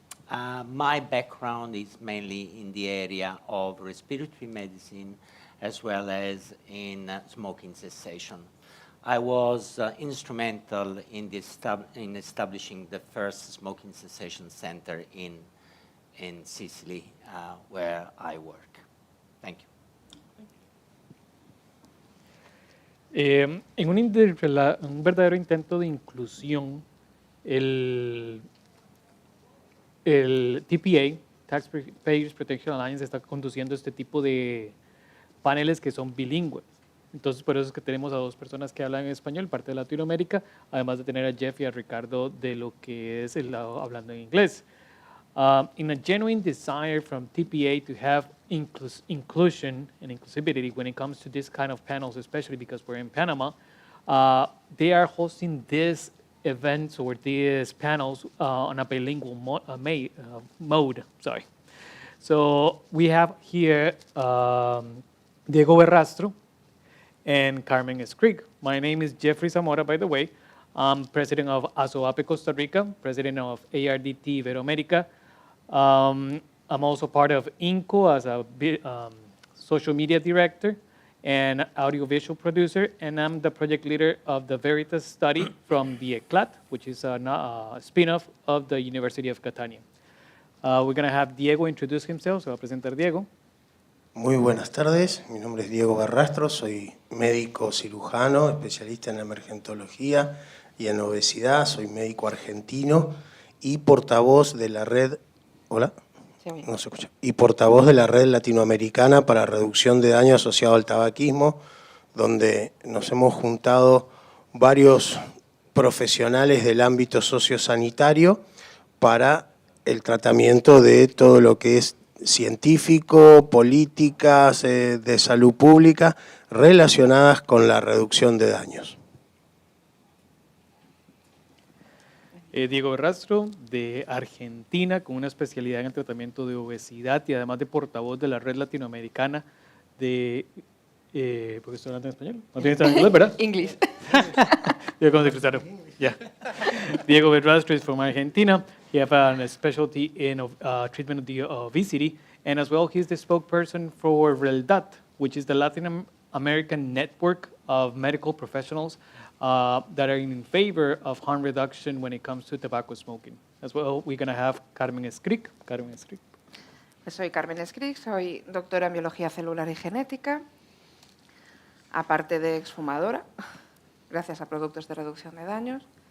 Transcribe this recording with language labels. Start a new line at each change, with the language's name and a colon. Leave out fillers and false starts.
English: My background is mainly in the area of respiratory medicine as well as in smoking cessation. I was instrumental in establishing the first smoking cessation center in Sicily, where I work. Thank you.
Spanish: En un verdadero intento de inclusión, el TPA, Taxpayers Protection Alliance, está conduciendo este tipo de paneles que son bilingües. Entonces, por eso es que tenemos a dos personas que hablan en español, parte de Latinoamérica, además de tener a Jeff y a Ricardo de lo que es el lado hablando en inglés.
English: In a genuine desire from TPA to have inclusion and inclusivity when it comes to this kind of panels, especially because we're in Panama, they are hosting these events or these panels on a bilingual mode. Sorry. So we have here Diego Berrastro and Carmen Escrig. My name is Jeffrey Zamora, by the way. I'm president of ASOAPE Costa Rica, president of ARDT Iberoamerica. I'm also part of INCO as a social media director and audiovisual producer, and I'm the project leader of the Veritas study from the ECLAT, which is a spin-off of the University of Catania. We're going to have Diego introduce himself, so I'll
Spanish: presentar
English: Diego.
Spanish: Muy buenas tardes, mi nombre es Diego Berrastro, soy médico cirujano, especialista en emergentología y en obesidad, soy médico argentino y portavoz de la red, ¿hola? No se escucha. Y portavoz de la red latinoamericana para reducción de daño asociado al tabaquismo, donde nos hemos juntado varios profesionales del ámbito sociosanitario para el tratamiento de todo lo que es científico, políticas de salud pública relacionadas con la reducción de daños. Diego Berrastro, de Argentina, con una especialidad en el tratamiento de obesidad y además de portavoz de la red latinoamericana de... ¿por qué estoy hablando en español? ¿No tienes en inglés, verdad?
English: English. Diego González, yeah. Diego Berrastro is from Argentina. He has a specialty in treatment of the obesity, and as well, he's the spokesperson for RELDAT, which is the Latin American network of medical professionals that are in favor of harm reduction when it comes to tobacco smoking. As well, we're going to have Carmen Escric. Carmen Escric.
Spanish: Pues soy Carmen Escric, soy doctora en biología celular y genética, aparte de exfumadora, gracias a productos de reducción de daños.